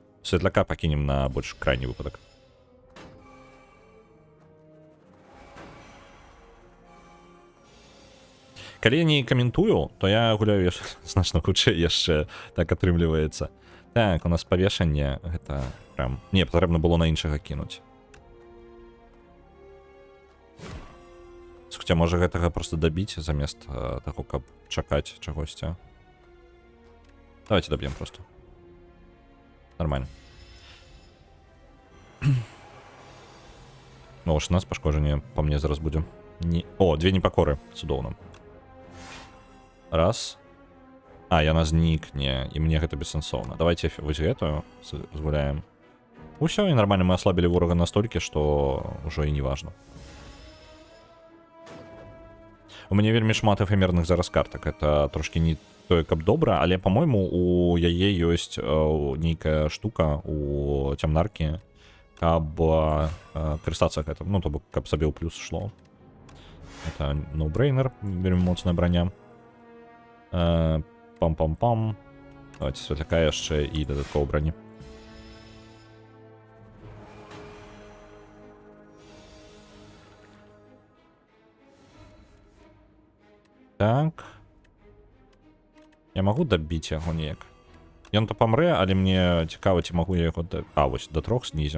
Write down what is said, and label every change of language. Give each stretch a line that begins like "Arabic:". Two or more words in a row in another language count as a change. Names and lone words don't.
Belarusian: Светляка пакінем на больш крайні выпадак. Калі я не каментую, то я гуляю значна хутчэй яшчэ так атрымліваецца. Так, у нас павешанне, гэта прям... Не, патрэбна было на іншага кінуць. Хотя можа гэтага просто дабіць замест таго, каб чакаць чагосьці. Давайте доб'ем просто. Нормально. Ну, 16 пошкодження по мне зараз буде. Ні. О, 2 непокори. Цудоўна. Раз. А, яна знікне, і мне гэта бессэнсоўна. Давайте вось гэтую згуляем. Усё, і нормально, мы ослабили ворога настолькі, што ўжо і не важно. У мяне вельмі шмат эфемерных зараз картак. Это трошки не тое, каб добра, але, по-мойму, у яе ёсць нейкая штука у цямнаркі, каб карыстацца гэтым. Ну, то бок, каб сабе ў плюс шло. Это ноу-брейнер, вельмі моцная броня. Пам-пам-пам. Давайте светляка яшчэ і дадаткова броні. Так. Я магу дабіць яго неяк. Ён то памрэ, але мне цікава, ці магу я яго вось до 3 снізім.